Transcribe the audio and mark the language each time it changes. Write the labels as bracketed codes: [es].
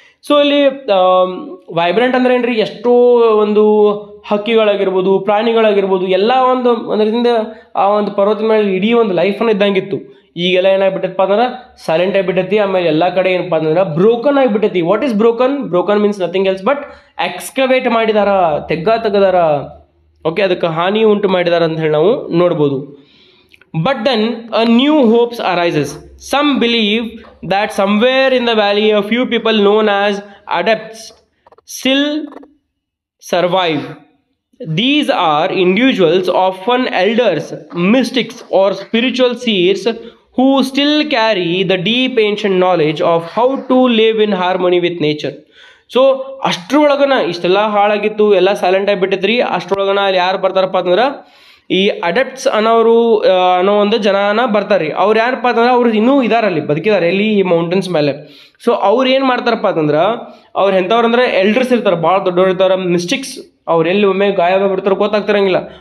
[kn] So ಇಲ್ಲಿ vibrant ಅಂದ್ರೆ ಏನ್ರಿ, ಎಷ್ಟೋ ಒಂದು ಹಕ್ಕಿಗಳಾಗಿರ್ಬೋದು, ಪ್ರಾಣಿಗಳಾಗಿರ್ಬೋದು, ಎಲ್ಲ ಒಂದು ರೀತಿಯಿಂದ ಆ ಒಂದು ಪರ್ವತದ ಮೇಲೆ ಇಡೀ ಒಂದು ಲೈಫನ್ನು ಇದ್ದಂಗಿತ್ತು. ಈಗೆಲ್ಲ ಏನಾಗ್ಬಿಟ್ಟೈತಪ್ಪ ಅಂದ್ರೆ ಸೈಲೆಂಟ್ ಆಗಿಬಿಟ್ಟೈತಿ. ಆಮೇಲೆ ಎಲ್ಲ ಕಡೆ ಏನಪ್ಪ ಅಂತಂದ್ರೆ broken ಆಗಿಬಿಟ್ಟೈತಿ. [en] What is broken? Broken means nothing else but excavate [kn] ಮಾಡಿದಾರ, ತೆಗೆದಾರ. ಓಕೆ, ಅದಕ್ಕೆ ಹಾನಿ ಉಂಟು ಮಾಡಿದಾರ ಅಂತ ಹೇಳಿ ನಾವು ನೋಡ್ಬೋದು. [en] But then a new hopes arises. Some believe that somewhere in the valley a few people known as adepts still survive. These are individuals, often elders, mystics or spiritual seers who still carry the deep ancient knowledge of how to live in harmony with nature. [kn] So ಅಷ್ಟ್ರೊಳಗನ ಇಷ್ಟೆಲ್ಲ ಹಾಳಾಗಿತ್ತು, ಎಲ್ಲ silent ಆಗಿಬಿಟ್ಟಿದ್ರಿ. ಅಷ್ಟ್ರೊಳಗನ ಅಲ್ಲಿ ಯಾರು ಬರ್ತಾರಪ್ಪ ಅಂತಂದ್ರೆ ಈ ಅಡಪ್ಟ್ಸ್ ಅನ್ನೋ ಒಂದು ಜನನ ಬರ್ತಾರೆ ರೀ. ಅವ್ರು ಯಾರಪ್ಪ ಅಂತಂದ್ರೆ ಅವ್ರು ಇನ್ನೂ ಇದಾರಲ್ಲಿ ಬದುಕಿದ್ದಾರೆ ಎಲ್ಲಿ ಈ ಮೌಂಟೇನ್ಸ್ ಮೇಲೆ. ಸೊ ಅವ್ರು ಏನು ಮಾಡ್ತಾರಪ್ಪ ಅಂತಂದ್ರೆ ಅವ್ರು ಎಂಥವ್ರು ಅಂದ್ರೆ ಎಲ್ಡರ್ಸ್ ಇರ್ತಾರೆ, ಭಾಳ ದೊಡ್ಡವ್ರು ಇರ್ತಾರೆ, ಮಿಸ್ಟಿಕ್ಸ್, ಅವ್ರು ಎಲ್ಲಿ ಒಮ್ಮೆ ಗಾಯ ಬಿಡ್ತಾರೋ ಗೊತ್ತಾಗ್ತಿರಂಗಿಲ್ಲ.